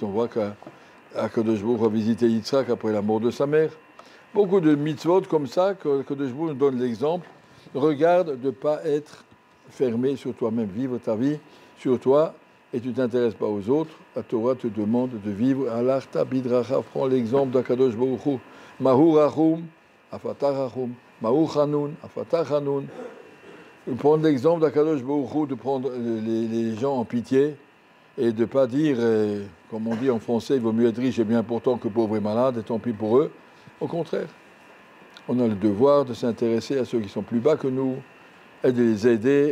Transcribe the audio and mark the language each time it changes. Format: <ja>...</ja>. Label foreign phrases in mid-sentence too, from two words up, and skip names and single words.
<fr>On voit qu'Akadosh Baruch Hu a visité Yitzhak après la mort de sa mère. Beaucoup de mitzvot comme ça, que Akadosh Baruch Hu nous donne l'exemple. Regarde de ne pas être fermé sur toi-même. Vivre ta vie sur toi et tu ne t'intéresses pas aux autres. La Torah te demande de vivre à</fr> <he>l'arta bidracha.</he> <fr>Prends l'exemple d'Akadosh Baruch Hu.</fr> <he>מה הוא רחום, אף אתה רחום. מה הוא חנון, אף אתה חנון.</he> <fr>Prendre l'exemple d'Akadosh Baruch Hu, de prendre les gens en pitié et de ne pas dire, comme on dit en français, il vaut mieux être riche et bien portant que pauvre et malade, et tant pis pour eux. Au contraire, on a le devoir de s'intéresser à ceux qui sont plus bas que nous et de les aider.</fr>